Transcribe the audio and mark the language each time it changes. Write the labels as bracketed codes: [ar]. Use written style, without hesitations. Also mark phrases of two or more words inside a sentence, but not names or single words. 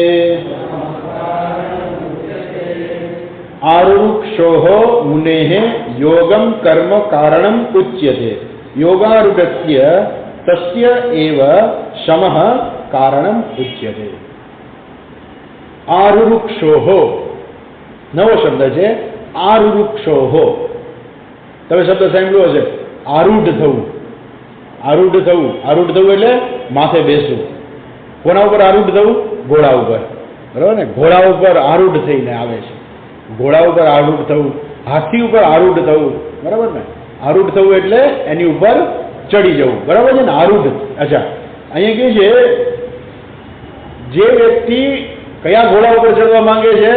[sa] आरुरुक्षोः मुनेः योगं कर्म कारणम् उच्यते योगारूढस्य तस्य एव शमः कारणम् उच्यते [gu] आरुरुक्षोः नવો શબ્દ છે આરુરુક્ષોહ તમે શબ્દ સાંભળ્યો હશે આરૂઢ થવું આરૂઢ થવું આરૂઢ થવું એટલે માથે બેસવું કોના ઉપર આરૂઢ થવું ઘોડા ઉપર બરાબર ને ઘોડા ઉપર આરૂઢ થઈને આવે છે ઘોડા ઉપર આરૂઢ થવું હાથી ઉપર આરૂઢ થવું બરાબર ને આરૂઢ થવું એટલે એની ઉપર ચડી જવું બરાબર છે ને આરૂઢ અચ્છા અહીંયા કહે છે જે વ્યક્તિ કયા ઘોડા ઉપર ચડવા માંગે છે